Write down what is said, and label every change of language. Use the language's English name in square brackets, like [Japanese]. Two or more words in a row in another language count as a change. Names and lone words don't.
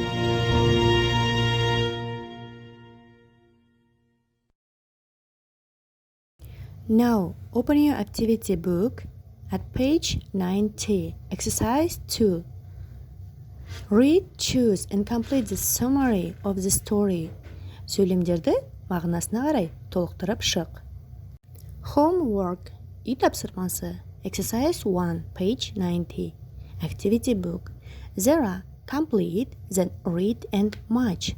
[English] Now, open your activity book at page 90, exercise 2. Read, choose and complete the summary of the story. [Kazakh] Сөйлемдерді мағынасына қарай толықтырып шық. [English] Homework, [Kazakh] үй тапсырмасы. [English] Exercise 1, page 90. Activity book. Zara, complete, then read and match.